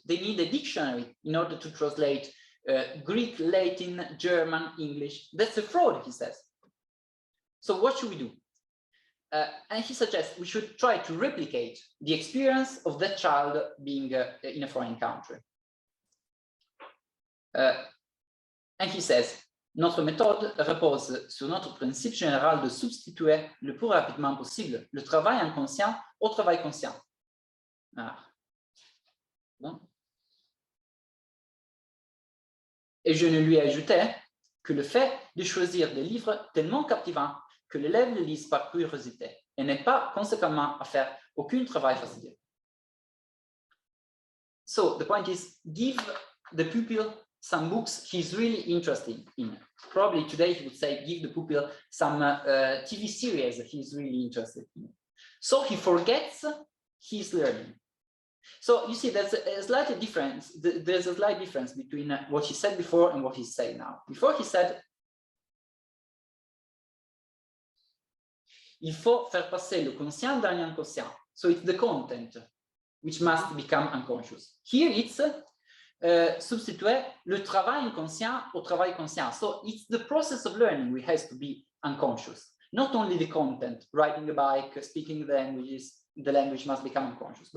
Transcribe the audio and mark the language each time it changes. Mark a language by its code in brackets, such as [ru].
[en] They need a dictionary in order to translate Greek, Latin, German, English. That's a fraud, he says. So what should we do? And he suggests we should try to replicate the experience of that child being in a foreign country. And he says, [fr] notre méthode repose sur notre principe général de substituer le plus rapidement possible le travail inconscient au travail conscient. Ah. Bon. Et je ne lui ai ajouté que le fait de choisir des livres tellement captivants que l'élève les lise par curiosité et n'est pas conséquemment à faire aucun travail fastidieux. [en] So the point is, give the pupil some books he's really interested in. Probably today he would say, give the pupil some TV series he's really interested in. So he forgets his learning. So you see, there's a slight difference. There's a slight difference between what he said before and what he's saying now. Before he said, [fr] il faut faire passer le conscient dans l'inconscient. [en] So it's the content which must become unconscious. Here it's [fr] substituer le travail inconscient au travail conscient. [en] So it's the process of learning which has to be unconscious. Not only the content, riding a bike, speaking the languages, the language must become unconscious.